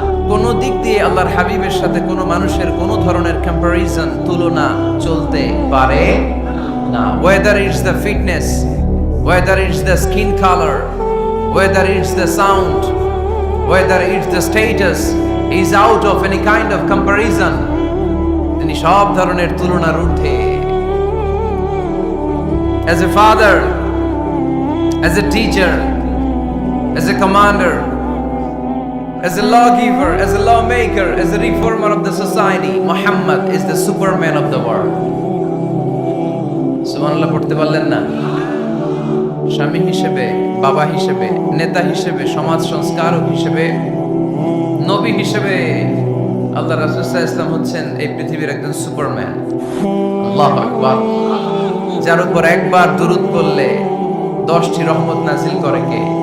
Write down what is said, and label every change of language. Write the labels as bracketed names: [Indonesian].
[Bangla] কোন দিক দিয়ে আল্লাহর হাবিবের সাথে কোনো মানুষের কোনো ধরনের কম্পারিজন, তুলনা চলতে পারে না। [English] Whether it's the fitness, whether it's the skin colour, whether it's the sound, whether it's the status is out of any kind of comparison. [Bangla] তিনি সব ধরনের তুলনার ঊর্ধ্বে। [English] As a father, as a teacher, as a commander, as a lawgiver, as a lawmaker, as a reformer of the society, Muhammad is the superman of the world. [Bangla] সুবহানাল্লাহ পড়তে পারলেন না? স্বামী হিসেবে, বাবা হিসেবে, নেতা হিসেবে, সমাজ সংস্কারক হিসেবে, নবী হিসেবে আল্লাহ রাসূল সাল্লাল্লাহু আলাইহি ওয়াসাল্লাম হচ্ছেন এই পৃথিবীর একজন সুপারম্যান। আল্লাহু আকবার। যার উপর একবার দুরূদ পড়লে 10টি রহমত নাযিল করে কে?